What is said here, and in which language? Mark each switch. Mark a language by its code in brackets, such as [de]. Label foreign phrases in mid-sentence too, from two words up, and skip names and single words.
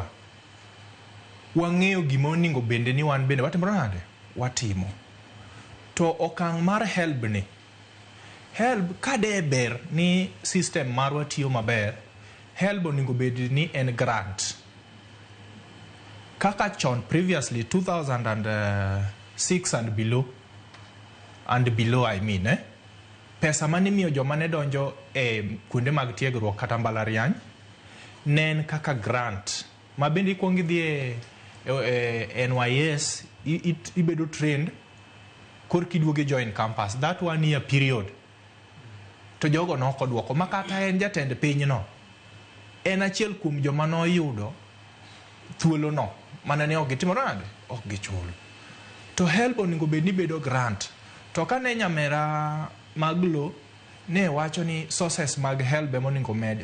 [luo] Wang'eyo gima onego bende ni wan bende watimo nade? Watimo. To okang' mar HELB ni, HELB kade ber ni system marwa tiyo maber, HELB onego bed ni en grant. Kaka chon [en] previously 2006 and below I mean, [luo] pesa mane miyo joma ne donjo kuonde mag tiegruok kata mbalariany nen kaka grant. Ma bende ikuongo idhi e NYS ibedo trained korki duoge join campus. [en] That 1 year period. [luo] To jogo no kodwoko. Makata en jatend piny no, en achiel kuom joma no yudo thuolo no. Mana ne ok gitimo nade? Ok gichulo. To HELB onego bed ni bedo grant. To kane nyamera maglo ne wacho ni sources mag HELB monego med.